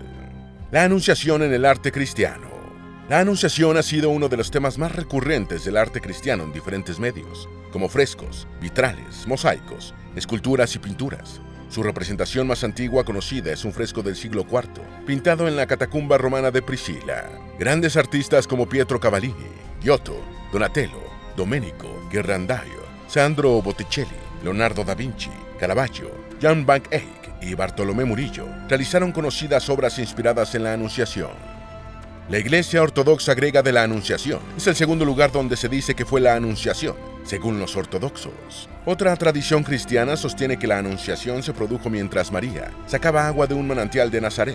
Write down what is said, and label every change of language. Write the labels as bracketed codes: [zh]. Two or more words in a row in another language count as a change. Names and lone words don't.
[es] La Anunciación en el arte cristiano. La Anunciación ha sido uno de los temas más recurrentes del arte cristiano en diferentes medios, como frescos, vitrales, mosaicos, esculturas y pinturas. Su representación más antigua conocida es un fresco del siglo IV, pintado en la catacumba romana de Priscila. Grandes artistas como Pietro Cavallini, Giotto, Donatello, Domenico Ghirlandaio, Sandro Botticelli, Leonardo da Vinci, Caravaggio, Jan van Eyck y Bartolomé Murillo realizaron conocidas obras inspiradas en la Anunciación. La Iglesia Ortodoxa Griega de la Anunciación es el segundo lugar donde se dice que fue la Anunciación, según los ortodoxos. Otra tradición cristiana sostiene que la Anunciación se produjo mientras María sacaba agua de un manantial de Nazaret.